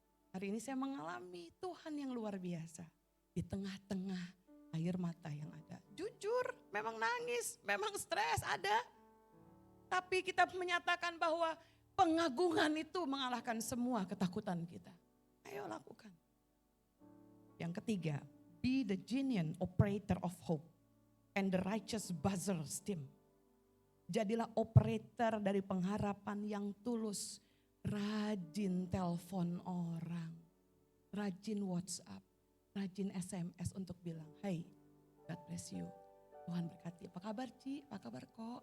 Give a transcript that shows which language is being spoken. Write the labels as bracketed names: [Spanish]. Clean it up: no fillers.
[Indonesian] Hari ini saya mengalami Tuhan yang luar biasa. Di tengah-tengah air mata yang ada. Jujur, memang nangis, memang stres ada. Tapi kita menyatakan bahwa pengagungan itu mengalahkan semua ketakutan kita. Ayo lakukan. Yang ketiga, [English] be the genuine operator of hope and the righteous buzzer's team. [Indonesian] Jadilah operator dari pengharapan yang tulus. Rajin telepon orang. Rajin WhatsApp. Rajin SMS untuk bilang, [English] hey, God bless you. [Indonesian] Tuhan berkati. Apa kabar Ci? Apa kabar kok?